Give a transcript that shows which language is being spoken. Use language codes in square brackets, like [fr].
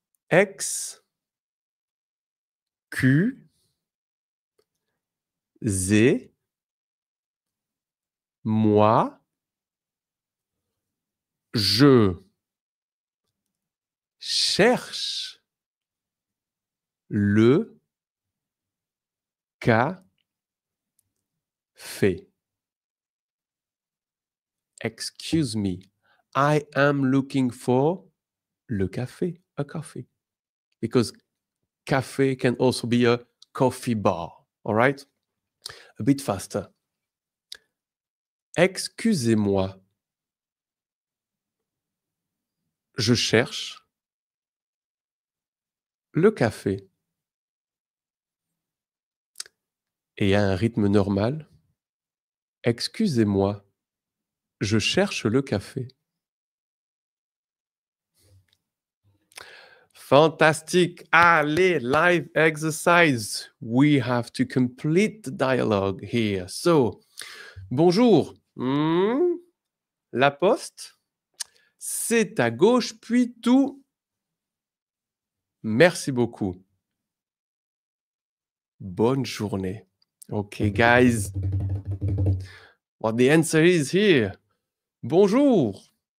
[fr] Excusez-moi, je cherche le café. [en] Excuse me, I am looking for [fr] le café, [en] a coffee. Because café can also be a coffee bar, all right? A bit faster. [fr] Excusez-moi. Je cherche le café. Et à un rythme normal. Excusez-moi. Je cherche le café. [en] Fantastic. [fr] Allez, [en] live exercise. We have to complete the dialogue here. So, bonjour. [fr] La poste, c'est à gauche, puis tout. Merci beaucoup. Bonne journée. [en] Okay, guys. Well, the answer is here. [fr] Bonjour.